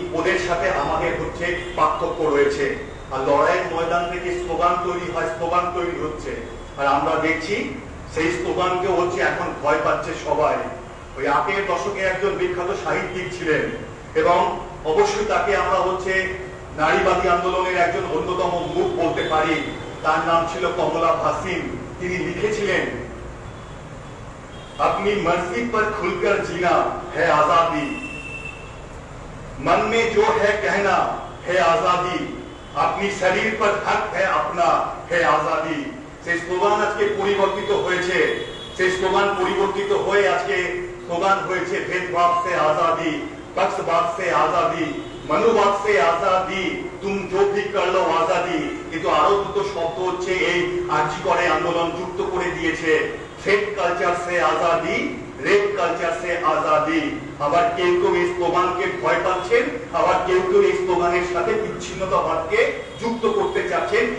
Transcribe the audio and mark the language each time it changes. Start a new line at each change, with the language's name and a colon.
Bangla: ওদের সাথে আমাদের হচ্ছে পার্থক্য রয়েছে। আর লড়াইয়ের ময়দান থেকে স্লোগান তৈরি হয়, স্লোগান তৈরি হচ্ছে, আর আমরা দেখছি সেই স্লোগানকে হচ্ছে এখন ভয় পাচ্ছে সবাই। ওই 8 দশকে একজন বিখ্যাত সাহিত্যিক ছিলেন এবং অবশ্যই তাকে আমরা হচ্ছে নারীবাদী আন্দোলনের একজন অন্যতম মুখ বলতে পারি। তার নাম ছিল কমলা ভাসিন। তিনি লিখেছিলেন,
Hindi: अपनी मर्जी पर खुलकर जीना है आजादी, मन में जो है कहना है आजादी, अपनी शरीर पर हक है अपना है आजादी।
Bangla: সেই স্লোগান আজকে পরিবর্তিত হয়েছে, সেই স্লোগান পরিবর্তিত হয়ে আজকে স্লোগান হয়েছে
Hindi: भेदभाव से आजादी, पक्षपात से आजादी, मनुवाद से आजादी, तुम जो भी कर लो आजादी।
Bangla: কিন্তু আরো দুটো শব্দ হচ্ছে এই আরজি করে আন্দোলন যুক্ত করে দিয়েছে,
Hindi: फेक कल्चर से आजादी, रेप कल्चर से आजादी।
Bangla: আবার কেউ কেউ এই স্লোগানকে ভয় পাচ্ছেন, আবার কেউ কেউ এই স্লোগানের সাথে বিচ্ছিন্নতাবাদকে যুক্ত করতে চাচ্ছেন।